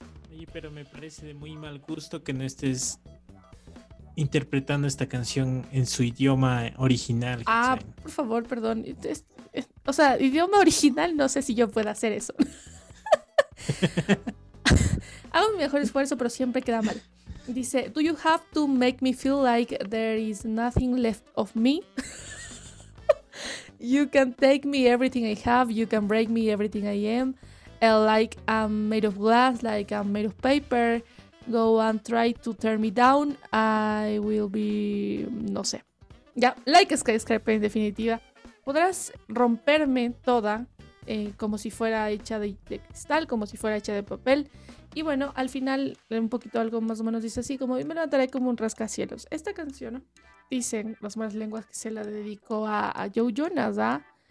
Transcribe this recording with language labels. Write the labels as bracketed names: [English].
[Spanish] Oye, pero me parece de muy mal gusto que no estés interpretando esta canción en su idioma original. Ah, por favor, perdón. O sea, idioma original, no sé si yo pueda hacer eso. Hago mi mejor esfuerzo, pero siempre queda mal. Dice: [English] do you have to make me feel like there is nothing left of me? You can take me everything I have, you can break me everything I am. Like I'm made of glass, like I'm made of paper. Go and try to tear me down, I will be... [Spanish] no sé. Ya, like Skyscraper en definitiva. Podrás romperme toda, como si fuera hecha de cristal, como si fuera hecha de papel. Y bueno, al final, un poquito algo más o menos dice así, como: me levantaré como un rascacielos. Esta canción, ¿no? Dicen las malas lenguas que se la dedicó a Joe Jonas, ¿ah?